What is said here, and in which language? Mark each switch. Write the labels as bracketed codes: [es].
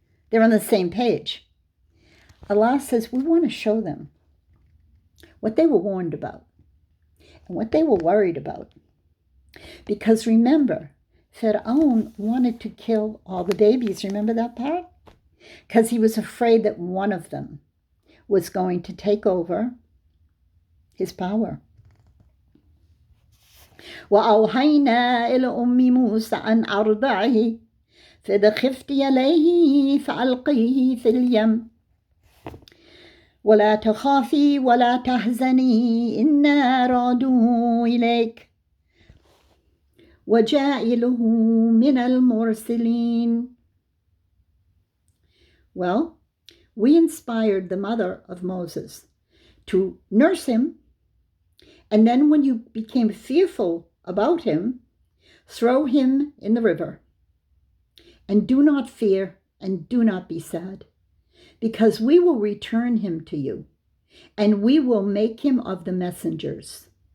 [en] They're on the same page. Allah says we want to show them what they were warned about and what they were worried about. Because remember, Pharaoh wanted to kill all the babies. Remember that part? Because he was afraid that one of them was going to take over his power. [ar] وَأَوْحَيْنَا إِلَى أُمِّ مُوسَى أَنْ أَرْضَعِهِ فإذا خفتي عليه فألقيه في اليم ولا تخافي ولا تحزني إنا رادوه إليك وجاعله من المرسلين. [en] Well, we inspired the mother of Moses to nurse him, and then when you became fearful about him, throw him in the river. And do not fear and do not be sad, because we will return him to you, and we will make him of the messengers.